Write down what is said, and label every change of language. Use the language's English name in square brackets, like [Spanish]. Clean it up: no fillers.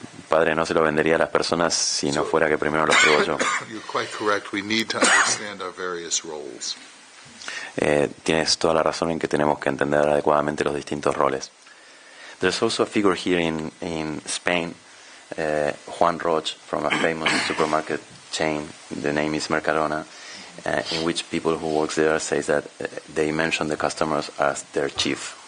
[Spanish] Padre, no se lo vendería a las personas si no fuera que primero los pruebo yo. [English] You're quite correct. We need to understand our various roles. [Spanish] Tienes toda la razón en que tenemos que entender adecuadamente los distintos roles. [English] There's also a figure here in Spain. Juan Roch, from a famous supermarket chain, the name is Mercadona, in which people who work there say that they mention the customers as their chief.